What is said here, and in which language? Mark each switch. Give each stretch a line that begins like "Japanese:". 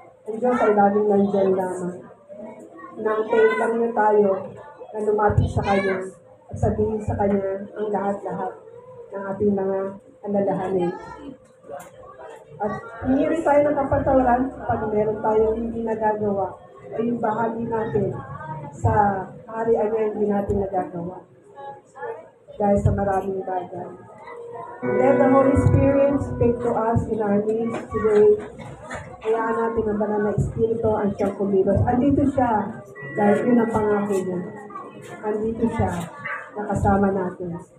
Filipino: Ang Diyos ay laging nandyan lamang. Naantayin lang niya tayo na lumapit sa Kanya at sabihin sa Kanya ang lahat-lahat ng ating mga alalahanin. At hingi tayo ng kapatawaran pag meron tayong hindi nagagawa ay yung bahagi natin sa harian niya hindi natin nagagawa. Dahil sa maraming bagay.
English: Let the Holy Spirit speak to us in our needs today.
Filipino: Hayaan natin ang banal na Espiritu ang siyang kumilos. Andito siya dahil yun ang pangako niya. Andito siya nakasama natin.